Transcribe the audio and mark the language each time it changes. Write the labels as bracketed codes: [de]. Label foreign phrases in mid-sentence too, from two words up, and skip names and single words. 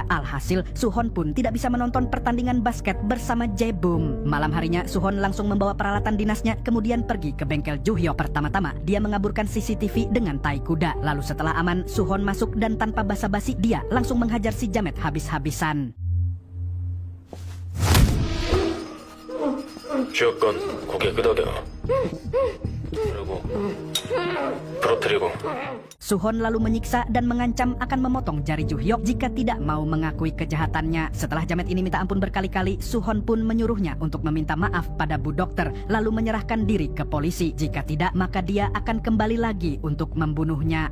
[id] Alhasil, Suhon pun tidak bisa menonton pertandingan basket bersama Jae-bum. Malam harinya, Suhon langsung membawa peralatan dinasnya, kemudian pergi ke bengkel Ju Hyok. Pertama-tama, dia mengaburkan CCTV dengan tai kuda. Lalu setelah aman, Suhon masuk dan tanpa basa-basi, dia langsung menghajar si jamet habis-habisan. [ko] 주여권 고개 끄덕여 그리고 부러뜨리고 [id] Suhon lalu menyiksa dan mengancam akan memotong jari Ju Hyok jika tidak mau mengakui kejahatannya. Setelah jamet ini minta ampun berkali-kali, Suhon pun menyuruhnya untuk meminta maaf pada Bu Dokter, lalu menyerahkan diri ke polisi. Jika tidak, maka dia akan kembali lagi untuk membunuhnya.